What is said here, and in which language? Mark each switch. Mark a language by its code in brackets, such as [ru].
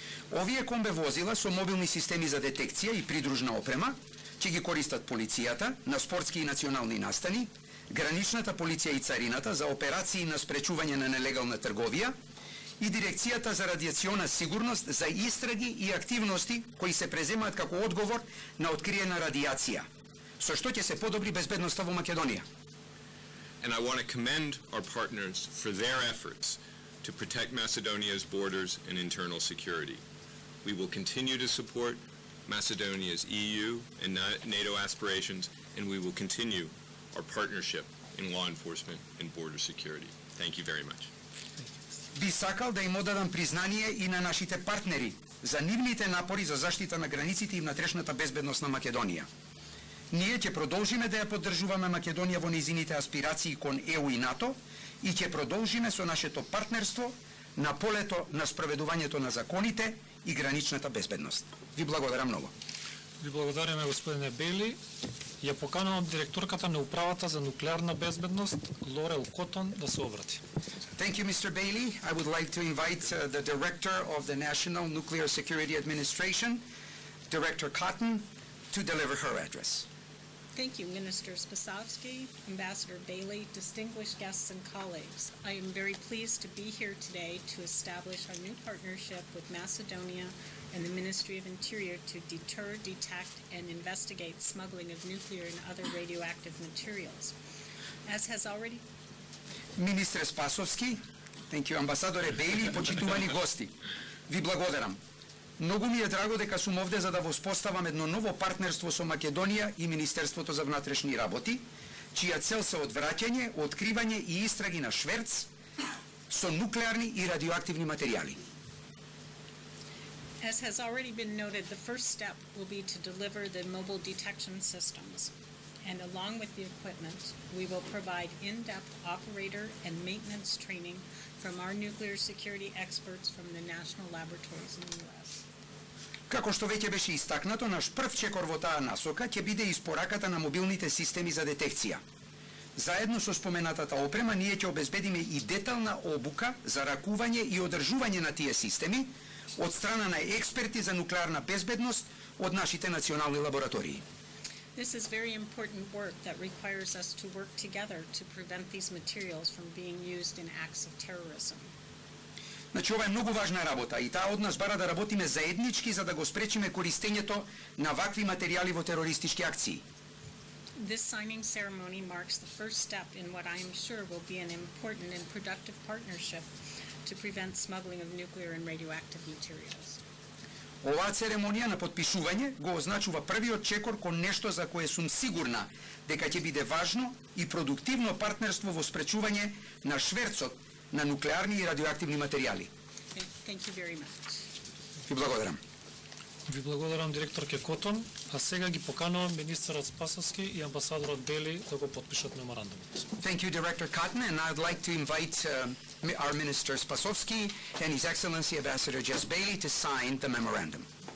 [mk] Овие комбе возила со мобилни системи за детекција и придружна опрема ќе ги користат полицијата на спортски и национални настани, граничната полиција и царината за операции на спречување на нелегална трговија и Дирекцијата за радиациона сигурност за истраги и активности кои се преземаат како одговор на откриена радиација, со што ќе се подобри безбедноста во Македонија. [en] And I want to commend our partners for their efforts to protect Macedonia's borders and internal security. We will continue to support Macedonia's EU and NATO aspirations and we will continue our partnership in law enforcement and border security. Thank you very much. [mk] Би сакал да им одадам признание и на нашите партнери за нивните напори за заштита на границите и внатрешната безбедност на Македонија. Ние ќе продолжиме да ја поддржуваме Македонија во нејзините аспирации кон ЕУ и НАТО и ќе продолжиме со нашето партнерство на полето на спроведувањето на законите и граничната безбедност. Ви благодарам многу. Ви благодариме, господине Бейли. Ја поканувам директорката на управата за нуклеарна безбедност Лорел Котон да се обрати. [en] Thank you, Mr. Bailey. I would like to invite the Director of the National Nuclear Security Administration, Director Cotton, to deliver her address. Thank you, Minister Spasovsky, Ambassador Bailey, distinguished guests and colleagues. I am very pleased to be here today to establish our new partnership with Macedonia and the Ministry of Interior to deter, detect, and investigate smuggling of nuclear and other radioactive materials. As has already... [mk] Министре Спасовски, [en] thank you, [mk] амбасадоре Бейли, почитувани гости. Ви благодарам. Многу ми е драго дека сум овде за да воспоставам едно ново партнерство со Македонија и Министерството за внатрешни работи, чија цел се одвраќање, откривање и истраги на шверц со нуклеарни и радиоактивни материјали. [en] As has already been noted, the first step will be to deliver the mobile detection systems. And along with the equipment, we will provide in-depth operator and maintenance training from our nuclear security experts from the national laboratories in the U.S. [mk] Како што веќе беше истакнато, наш прв чекор во таа насока ќе биде испораката на мобилните системи за детекција. Заедно со споменатата опрема, ние ќе обезбедиме и детална обука за ракување и одржување на тие системи од страна на експерти за нуклеарна безбедност од нашите национални лаборатории. [en] This is very important work that requires us to work together to prevent these materials from being used in acts of terrorism. [mk] Значи, ова е многу важна работа и таа од нас бара да работиме заеднички за да го спречиме користењето на вакви материјали во терористички акции. [en] This signing ceremony marks the first step in what I am sure will be an important and productive partnership to prevent smuggling of nuclear and radioactive materials. [mk] Оваа церемонија на потпишување го означува првиот чекор кон нешто за кое сум сигурна дека ќе биде важно и продуктивно партнерство во спречување на шверцот на нуклеарни и радиоактивни материјали. [en] Thank you very much. [mk] Ви благодарам. Ви благодарам, директорке Котон, а сега ги поканувам министерот Спасовски и амбасадорот Бели да го потпишат меморандумот. [en] Thank you, Director Cotton, and I'd like to invite our Minister Spasovski and His Excellency Ambassador Jess Bailey to sign the memorandum.